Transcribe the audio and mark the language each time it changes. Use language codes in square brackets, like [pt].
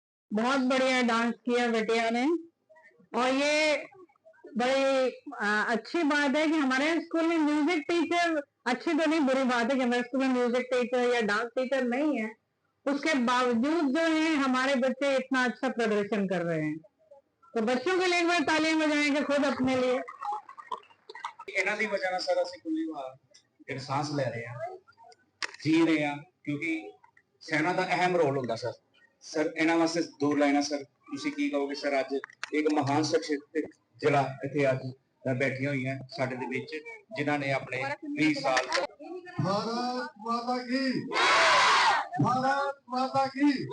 [hi] बहुत बढ़िया डांस किया बेटिया ने। और ये बड़ी अच्छी बात है कि हमारे स्कूल में म्यूजिक टीचर, अच्छी तो नहीं बुरी बात है कि हमारे स्कूल में म्यूजिक टीचर या डांस टीचर नहीं है, उसके बावजूद जो है हमारे बच्चे इतना अच्छा प्रदर्शन कर रहे हैं। तो बच्चों के लिए एक बार तालियां बजाएंगे खुद अपने लिए। [pa] ਇਹਨਾਂ ਦੀ ਵਜ੍ਹਾ ਨਾਲ ਸਰ ਅਸੀਂ ਕੋਈ ਜਿਹੜੀ ਸਾਂਸ ਲੈ ਰਹੇ ਹਾਂ, ਜੀ ਰਹੇ ਹਾਂ, ਕਿਉਂਕਿ ਸੈਨਾ ਦਾ ਅਹਿਮ ਰੋਲ ਹੁੰਦਾ ਸਰ। ਸਰ ਇਹਨਾਂ ਵਾਸਤੇ ਦੋ ਲਾਈਨਾਂ ਸਰ ਤੁਸੀਂ ਕੀ ਕਹੋਗੇ ਸਰ? ਅੱਜ ਇੱਕ ਮਹਾਨ ਸ਼ਖਸੀਅਤ ਜਿਹੜਾ ਇੱਥੇ ਅੱਜ ਬੈਠੀਆਂ ਹੋਈਆਂ ਸਾਡੇ ਦੇ ਵਿੱਚ, ਜਿਨ੍ਹਾਂ ਨੇ ਆਪਣੇ 20 ਸਾਲ। [hi] भारत माता की, भारत माता की।